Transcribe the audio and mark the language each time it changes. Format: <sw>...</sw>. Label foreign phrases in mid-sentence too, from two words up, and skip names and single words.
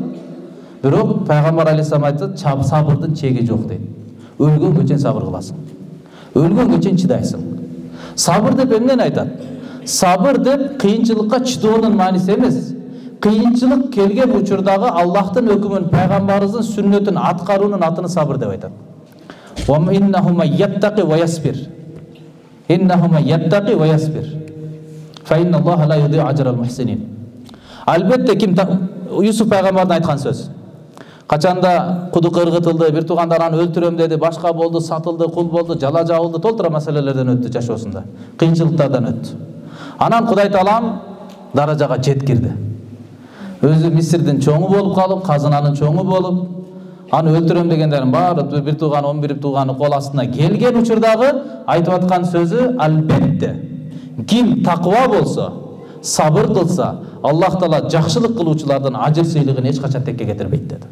<ky>Бирок Пайгамбар алейхиссалам айтат: "Сабырдын чеги жок" дейт. Өлгөнгө чейин сабыр кыласың. Өлгөнгө чейин чыдайсың. Сабыр деп эмнени айтат? Сабыр деп кыйынчылыкка чыдоонун мааниси эмес. Кыйынчылык келген учурдагы Аллахтын өкүмүн, пайгамбарыбыздын сүннөтүн аткаруунун атыны сабыр деп айтат.</ky> <ar>وإنه من يتق ويصبر إنه من يتق ويصبر. فإن الله لا يضيع أجر المحسنين.</ar> <ky>Албетте ким Юсуф пайгамбардын айткан сөз. Качанда кудук ыргытылды, бир туугандар аны өлтүрөм деди, башка болду, сатылды, кул болду, жала жабылды, толтура маселелерден өттү жашоосунда. Кыйынчылыктардан өттү. Анан Кудай Таалам даражага жеткирди. Өзү Мисирдин чоңу болуп калып, казынанын чоңу болуп, аны өлтүрөм дегендерин баары бир тууган, 11 тууганы кол астына келген учурдагы айтып аткан сөзү албетте ким таква болсо, сабыр кылса, Аллах Таала жакшылык кылуучулардын ажыр сыйлыгын эч качан текке кетирбейт деди.</ky>